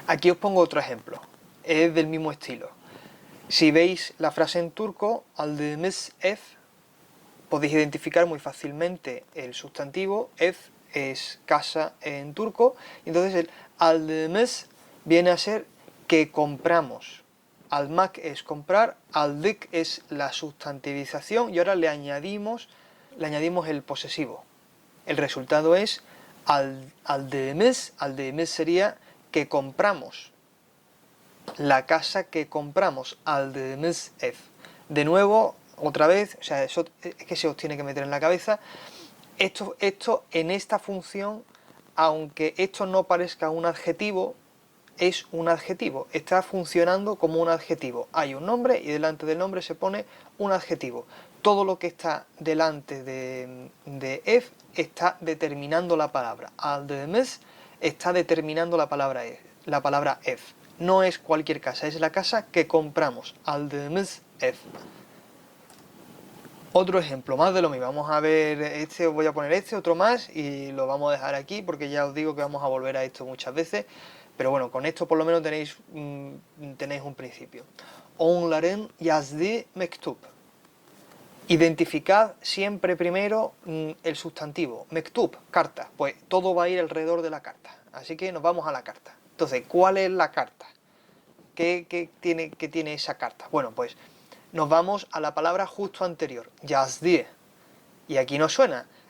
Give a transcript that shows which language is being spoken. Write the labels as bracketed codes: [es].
[es] Aquí os pongo otro ejemplo, es del mismo estilo. Si veis la frase en turco, [tr] aldığımız ev, [es] podéis identificar muy fácilmente el sustantivo, ev es casa en turco, y entonces el aldığımız viene a ser que compramos. Almak es comprar, aldık es la sustantivización y ahora le añadimos el posesivo. El resultado es aldığımız sería que compramos. La casa que compramos, [tr] aldığımız ev. [es] De nuevo, otra vez, o sea, eso es que se os tiene que meter en la cabeza, esto en esta función, aunque esto no parezca un adjetivo, es un adjetivo, está funcionando como un adjetivo. Hay un nombre y delante del nombre se pone un adjetivo. Todo lo que está delante de ev está determinando la palabra. Aldığımız está determinando la palabra ev. No es cualquier casa, es la casa que compramos. [tr] Aldığımız ev. [es] Otro ejemplo, más de lo mismo. Vamos a ver os voy a poner otro más y lo vamos a dejar aquí porque ya os digo que vamos a volver a esto muchas veces. Pero bueno, con esto por lo menos tenéis un principio. [tr] Onların yazdığı mektup. [es] Identificad siempre primero el sustantivo. Mektup, carta. Pues todo va a ir alrededor de la carta. Así que nos vamos a la carta. Entonces, ¿cuál es la carta? ¿Qué tiene esa carta? Bueno, pues nos vamos a la palabra justo anterior, yazdığı. Y aquí nos suena.